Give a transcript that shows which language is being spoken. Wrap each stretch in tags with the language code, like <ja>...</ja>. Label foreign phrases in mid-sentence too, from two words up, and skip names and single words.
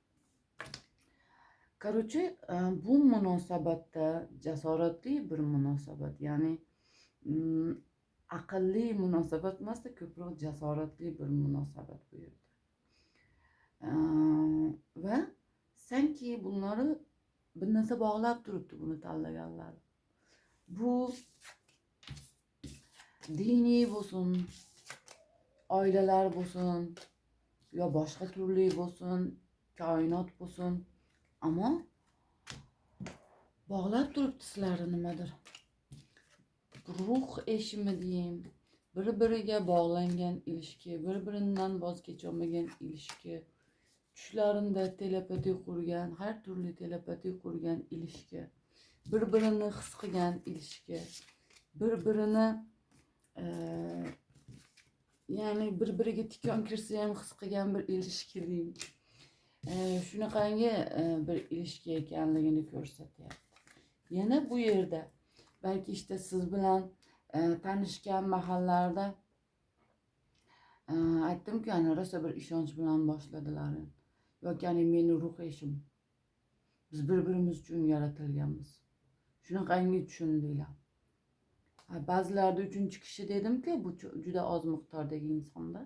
<uz>Короче, bu munosabatda jasoratli bir munosabat, ya'ni aqlli munosabat emasda ko'proq jasoratli bir munosabat bu yerda. Va</uz> <tr>sanki bunları</tr> <uz>bir narsa bog'lab turibdi buni tanlaganlar. Bu diniy bo'lsin, oilalar bo'lsin, yo boshqa turli bo'lsin, koinot bo'lsin, ama bog'lab turibdi sizlarni nimadir.</uz> <tr>Ruh eşimi diyeyim,</tr> <uz>bir-biriga bog'langan ilişki, bir-biridan voz kecholmagan ilişki, tushlarimda telepati qurgan, har turli telepati qurgan ilişki, bir-birini his qilgan ilişki, bir-birini yani bir-biriga tikon kirsa ham his qilgan bir</uz> <tr>ilişki diyeyim.</tr> <uz>Shunaqangi bir ilişki ekanligini ko'rsatyapti. Yana bu yerda belki işte siz bilan tanishgan mahallarda aytdimku, yani rosa bir ishonch bilan boshladilar. Yoki yani meni</uz> <tr>ruh eşim.</tr> <uz>Biz bir-birimiz uchun yaratilganmiz. Shunaqangi tushundinglar. Ba'zilarda uchinchi kishi dedimki, bu juda oz miqdordagi insonlar.</uz>